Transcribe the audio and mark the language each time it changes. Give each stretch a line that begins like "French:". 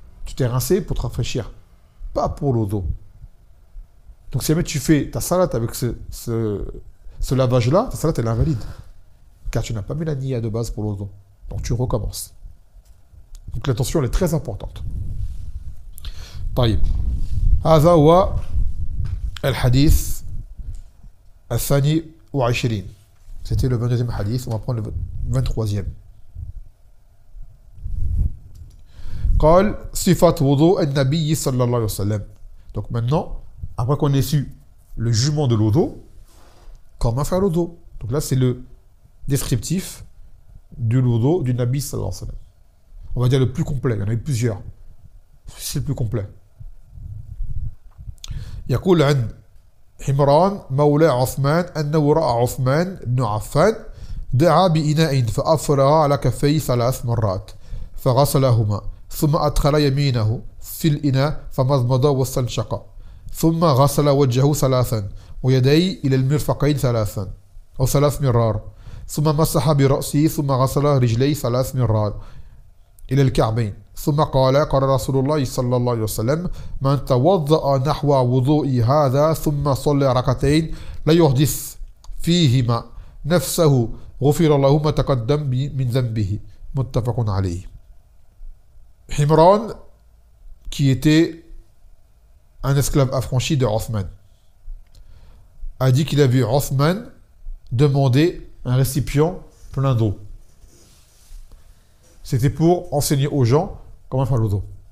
French: Tu t'es rincé pour te rafraîchir, pas pour l'odo. Donc si jamais tu fais ta salade avec ce lavage-là, ta salade elle est invalide. Car tu n'as pas mis la niya de base pour l'odo. Donc tu recommences. Donc l'attention elle est très importante.
Arabic: طيب هذا هو الحديث الثاني وعشرين.
French: C'était le 22e hadith, on va prendre le 23e.
Arabic: قال صفة وضوء النبي صلى الله عليه وسلم.
French: Donc maintenant, après qu'on ait su le jugement de l'odo, comment faire l'odo? Donc là c'est le descriptif du l'odo du Nabi sallallahu alayhi wa sallam. On va dire le plus complet, il y en a eu plusieurs. C'est le plus complet.
Arabic: يقول عن حمران مولى عثمان أنه رأى عثمان بن عفان دعا بإناء فأفرغ على كفيه 3 مرات فغسلهما ثم أدخل يمينه في الإناء فمضمض واستنشق ثم غسل وجهه 3 ويديه إلى المرفقين 3 أو 3 مرار ثم مسح برأسه ثم غسل رجليه 3 مرات إلى الكعبين ثم قال رسول الله صلى الله عليه وسلم من توضأ نحو وضوء هذا ثم صلى ركعتين لا يحدث فيهما نفسه غفر له ما تقدم من ذنبه متفق عليه.
French: Himran, qui était un esclave affranchi de Othman, a dit qu'il a vu Othman demander un récipient plein d'eau. C'était pour enseigner aux gens comment faire l'odo.